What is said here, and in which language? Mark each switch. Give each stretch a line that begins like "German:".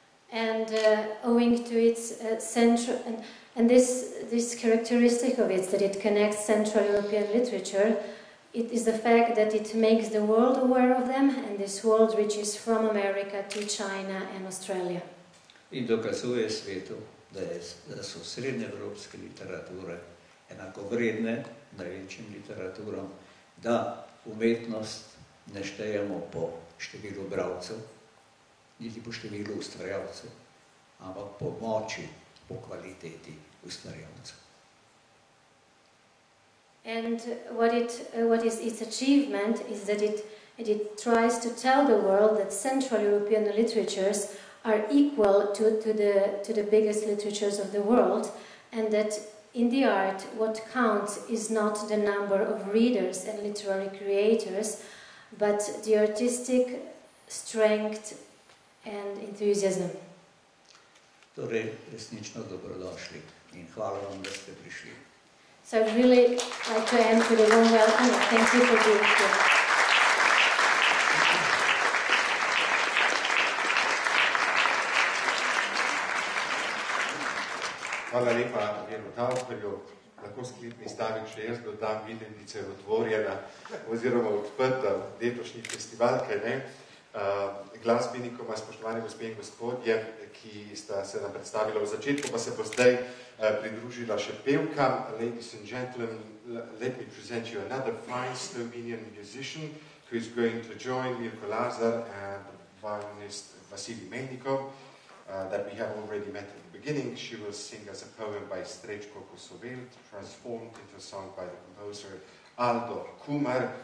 English: And owing to its central, and this characteristic of it, that it connects Central European literature, it is the fact that it makes the world aware of them, and this world reaches from America to China and Australia.
Slovenian: In dokazuje svetu, da so srednjeevropske literature enakovredne največjim literaturam, da umetnost ne štejemo po številu bralcev, niti po številu ustvarjalcev, ampak po moči, po kvaliteti ustvarjalcev.
English: And what is its achievement is that it tries to tell the world that Central European literatures are equal to the biggest literatures of the world, and that in the art what counts is not the number of readers and literary creators, but the artistic strength and enthusiasm.
Slovenian: Torej, resnično dobrodošli in hvala vam, da ste prišli.
English: So I'd really like to end with a warm welcome and thank you for being here.
Slovenian: Hvala lepa, Vero Tavperju. Lahko sklepni stavek še jaz dodam, Vilenice je otvorjena oziroma odprta letošnji festival, kaj ne? Glasbenikoma, spoštovani gospe in gospodje, ki sta se nam predstavila v začetku, pa se bo zdaj pridružila še pevka.
English: Ladies and gentlemen, let me present you another fine Slovenian musician who is going to join Mirko Lazar and violinist Vasilij Melnikov that we have already met at the beginning. She will sing as a poem by Strečko Kosovel, transformed into a song by the composer Aldo Kumar.